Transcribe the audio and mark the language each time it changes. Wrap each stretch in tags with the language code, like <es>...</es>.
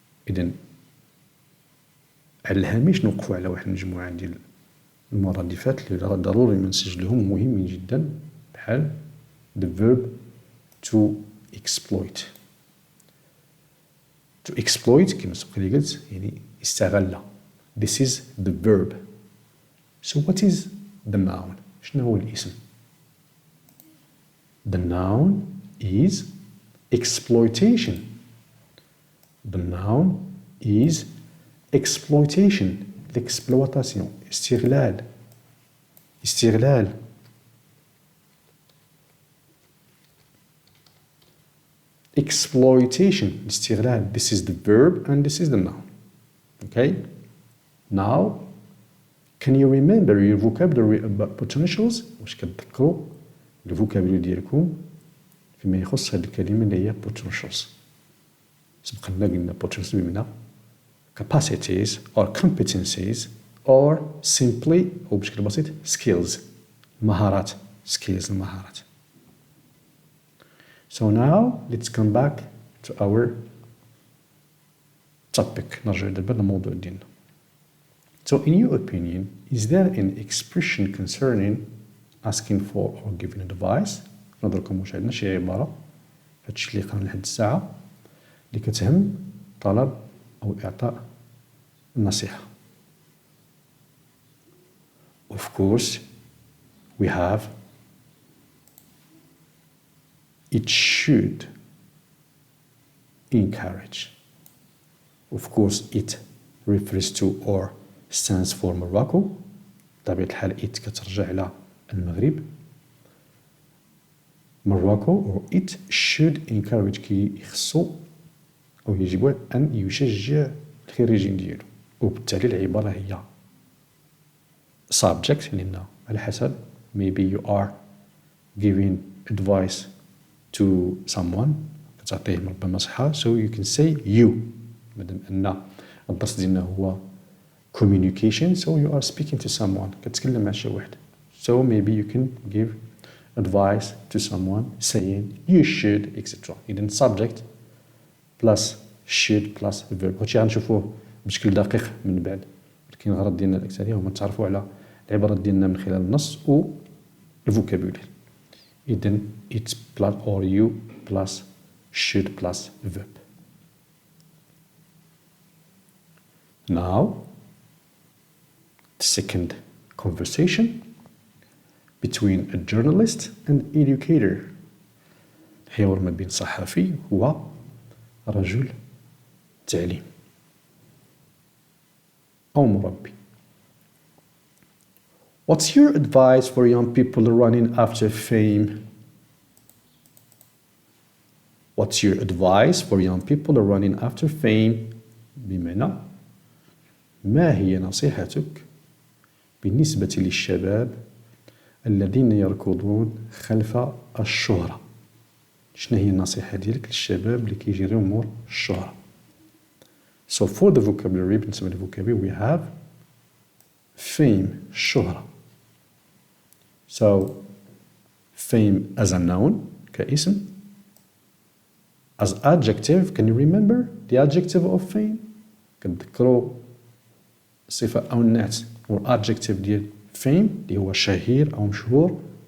<ar>إذن على الهامش نوقفوا على واحد المجموعة ديال المرادفات اللي ضروري ما نسجلهم مهمين جدا بحال</ar> <en>the verb to exploit. To exploit</en> <ar>كما سبق لي قلت يعني استغل.</ar> <en>This is the verb. So what is the noun?</en> <ar>شنو هو الاسم؟</ar> <en>The noun is exploitation. The noun is exploitation.</en> <ar>L'exploitation. استغلال. استغلال. Exploitation. استغلال.</ar> <en>This is the verb and this is the noun. Okay? Now, can you remember your vocabulary about potentials؟</en> <ar>واش كتذكروا الفوكابولري ديالكم فيما يخص هذه الكلمة اللي هي potentials. سبق لنا قلنا potentials بمعنى</ar> <en>capacities or competencies or simply</en> <ar>أو بشكل بسيط skills مهارات skills المهارات.</ar> <en>So now let's come back to our topic. نرجع دابا للموضوع ديالنا. So in your opinion, is there an expression concerning asking for or giving advice؟ نظركم واش عندنا شي عبارة هادشي اللي قرأنا لحد الساعة اللي كتهم طلب أو إعطاء النصيحة. Of course, we have it should encourage. Of course, it refers to or stands for Morocco.</en> <ar>بطبيعة الحال it كترجع على المغرب.</ar> <en>Morocco or it should encourage</en> <ar>كي يخصو أو يجب أن يشجع الخريجين ديالو. وبالتالي العبارة هي</ar> <en>subject</en> <ar>لأن على حسب</ar> <en>maybe you are giving advice to someone</en> <ar>كتعطيهم ربما نصيحة</ar> <en>so you can say you</en> <ar>مادام أن الدرس ديالنا هو</ar> <en>communication so you are speaking to someone</en> <ar>كتكلم مع شي واحد</ar> <en>so maybe you can give advice to someone saying you should etc.</en> <ar>إذن</ar> <en>subject plus should plus verb</en> <ar>هادشي غنشوفوه بشكل دقيق من بعد ولكن الغرض ديالنا الأكثرية هو نتعرفوا على العبارات ديالنا من خلال النص و الفوكابولري.</ar> <en>إذن it plus or you plus should plus verb. Now the second conversation between a journalist and educator.</en> <ar>الحوار ما بين صحفي ورجل تعليم أو مربي.</ar> <en>What's your advice for young people running after fame? What's your advice for young people running after fame?</en> <ar>بمعنى ما هي نصيحتك بالنسبة للشباب الذين يركضون خلف الشهرة؟ شنو هي النصيحة ديالك للشباب اللي كيجريو مور الشهرة؟</ar> <en>So for the vocabulary</en> <ar>بالنسبة للفوكابولري</ar> <en>we have fame</en> <ar>الشهرة.</ar> <en>So fame as a noun كاسم. As adjective can you remember the adjective of fame؟</en> <ar>كتذكروا الصفة أو النعت or adjective ديال fame اللي هو شهير أو مشهور.</ar>